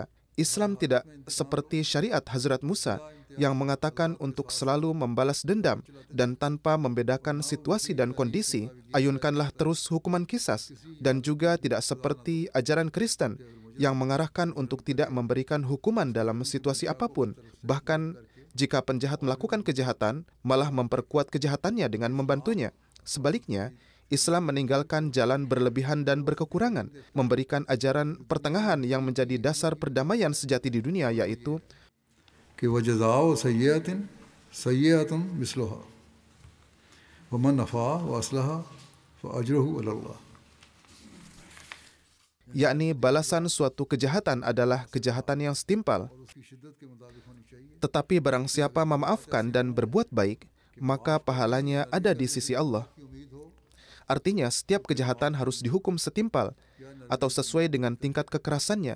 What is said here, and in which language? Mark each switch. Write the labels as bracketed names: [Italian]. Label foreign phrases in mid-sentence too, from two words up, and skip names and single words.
[Indonesian] Islam tidak seperti syariat Hazrat Musa yang mengatakan untuk selalu membalas dendam dan tanpa membedakan situasi dan kondisi, ayunkanlah terus hukuman qisas, dan juga tidak seperti ajaran Kristen yang mengarahkan untuk tidak memberikan hukuman dalam situasi apapun. Bahkan jika penjahat melakukan kejahatan, malah memperkuat kejahatannya dengan membantunya. Sebaliknya, Islam meninggalkan jalan berlebihan dan berkekurangan, memberikan ajaran pertengahan yang menjadi dasar perdamaian sejati di dunia, yaitu [Arabic] كي وجزاء سيئة سيئة مثلها ومن عفا وأصلح فأجره على الله, [Indonesian] yakni balasan suatu kejahatan adalah kejahatan yang setimpal. Tetapi barang siapa memaafkan dan berbuat baik, maka pahalanya ada di sisi Allah. Artinya, setiap kejahatan harus dihukum setimpal atau sesuai dengan tingkat kekerasannya.